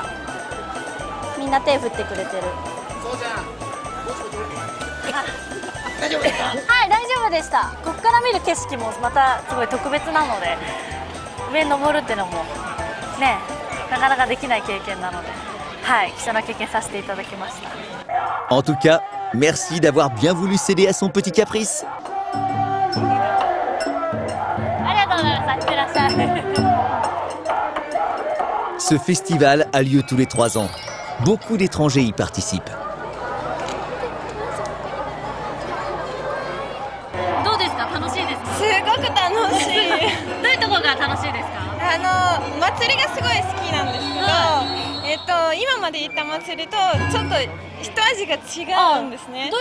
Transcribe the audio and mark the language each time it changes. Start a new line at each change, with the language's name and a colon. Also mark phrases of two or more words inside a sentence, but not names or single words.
Japanese: みんな手振ってくれてる。大丈夫ですか？はい、大丈夫でした。ここから見る景色もまたすごい特別なので、上に登るっていうのもね、なかなかできない経験なので、はい、貴重な経験させていただきました。
French: En tout cas, merci d'avoir bien voulu céder à son petit caprice.
Japanese: ありがとうございます。いってらっしゃい。
French: Ce festival a lieu tous les 3 ans. Beaucoup d'étrangers y participent.
Japanese: どうですか？楽しいですか？すごく楽しい。どういうところが楽しいですか？祭りがすごい好きなんですけど、今まで行った祭りとちょっと一味が違うんですね。